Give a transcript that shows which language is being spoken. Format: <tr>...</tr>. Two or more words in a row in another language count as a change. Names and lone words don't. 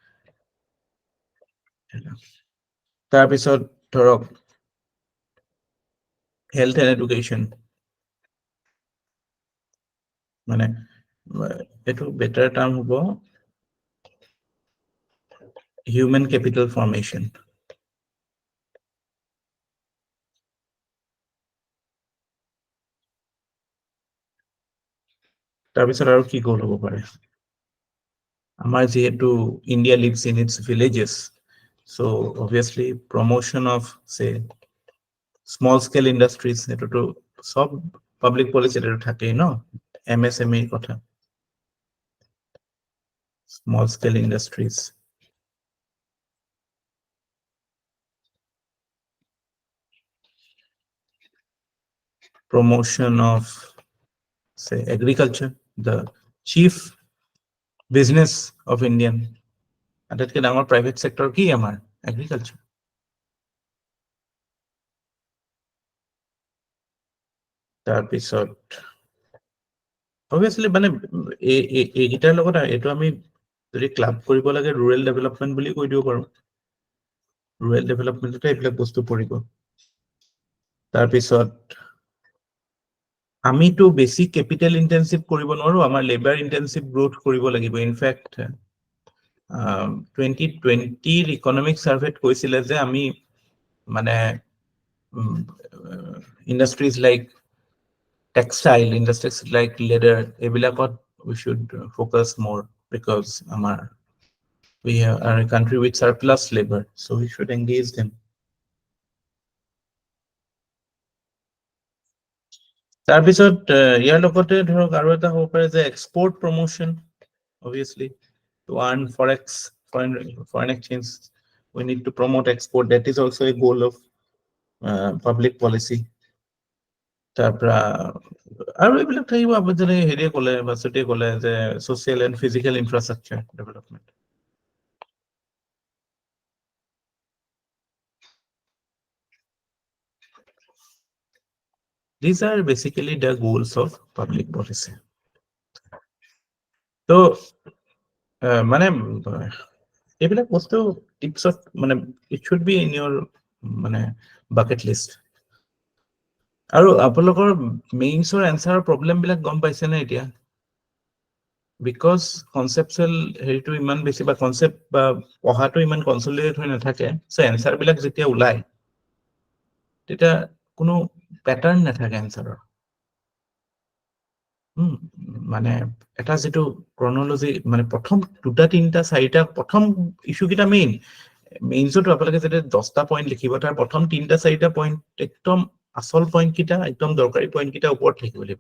<as>তাৰপিছত ধৰক</as> <en>health and education,</en> <as>মানে এইটো বেটাৰ টাৰ্ম হ'ব</as> <en>human capital formation.</en> <as>তাৰপিছত আৰু কি গোল হ'ব পাৰে, আমাৰ যিহেতু</as> <en>India lives in its villages, so obviously promotion of say small scale industries,</en> <as>এটোতো সব পাব্লিক পলিচি এটো থাকেই ন, MSME কথা,</as> <en>small scale industries, promotion of say agriculture, the chief business of Indian,</en> <as>আটাইতকৈ ডাঙৰ</as> <en>private sector</en> <as>কি আমাৰ agriculture. তাৰপিছত obviously মানে এইকেইটাৰ লগত এইটো আমি যদি ক্লাব কৰিব লাগে</as> <en>rural development</en> <as>বুলি কৈ দিব পাৰো. rural developmentতে এইবিলাক বস্তু পৰিব. তাৰপিছত আমিতো বেছি</as> <en>capital intensive</en> <as>কৰিব নোৱাৰো, আমাৰ</as> <en>labor intensive growth</en> <as>কৰিব লাগিব.</as> <en>In fact 2020 economic survey</en> <as>কৈছিলে যে আমি মানে</as> <en>industries like textile, industries like leather,</en> <as>এইবিলাকত</as> <en>we should focus more because we are a country with surplus labor, so we should engage them.</en> <as>তাৰপিছত ইয়াৰ লগতে ধৰক আৰু এটা হ'ব পাৰে যে</as> <en>export promotion, obviously to earn foreign exchange we need to promote export. That is also a goal of public policy.</en> <as>তাৰপৰা আৰু এইবিলাক থাকিব আপুনি যেনে হেৰিয়ে ক'লে বাসুটিয়ে ক'লে যে</as> <en>social and physical infrastructure development. These are basically the goals of public policy.</en> <as>So মানে এইবিলাক বস্তু টিপছত মানে</as> <en>it should be in your</en> <as>মানে</as> <en>bucket list.</en> <as>আৰু আপোনালোকৰ মেইনছৰ এনসাৰ প্ৰবলেম বিলাক গম পাইছে নে এতিয়া? Because conceptual হেৰিটো ইমান বেছি বা কনসেপ্ট বা পঢ়াটো ইমান কনসলিডেট হৈ নাথাকে, সো এনসাৰ বিলাক যেতিয়া ওলাই তেতিয়া কোনো প্যাটাৰ্ন নাথাকে এনসাৰৰ। মানে এটা যেটো ক্ৰনোলজি মানে প্ৰথম দুটা তিনটা চাৰিটা প্ৰথম ইস্যু কিটা মেইনছটো আপোনালোকে যেতে 10টা পইণ্ট লিখিব তাৰ প্ৰথম তিনটা চাৰিটা পইণ্ট একদম আসল পইণ্ট কিটা একদম দৰকাৰী পইণ্ট কিটা ওপৰত থাকিব লাগিব।</as>